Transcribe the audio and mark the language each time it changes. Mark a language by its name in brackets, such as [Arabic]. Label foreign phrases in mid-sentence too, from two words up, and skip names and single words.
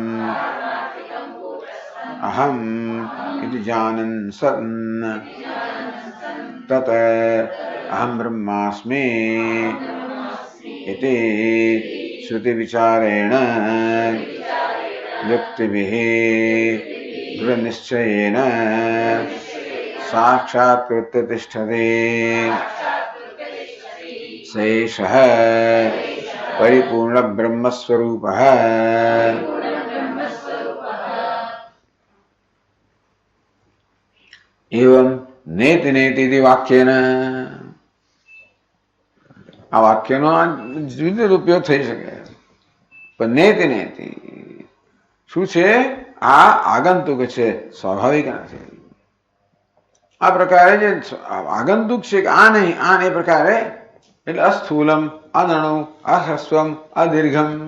[Sanskrit] अहम् इति जानन् सन् तत् अहं ब्रह्मास्मि इति श्रुतिविचारेण युक्तिभिः दृढनिश्चयेन साक्षात्कृत्य तिष्ठति सैषः परिपूर्ण ब्रह्मस्वरूपः। एवं नेति नेति इति वाक्येन [Gujarati] આ વાક્યનો વિવિધ ઉપયોગ થઈ શકે, પણ નેતિ નેતિ શું છે? આ આગંતુક છે, સ્વાભાવિક નથી. આ પ્રકારે જે આગંતુક છે કે આ નહીં, આ એ પ્રકારે એટલે [Sanskrit] अस्थूलम, अनणु, अहस्वम, अदीर्घम.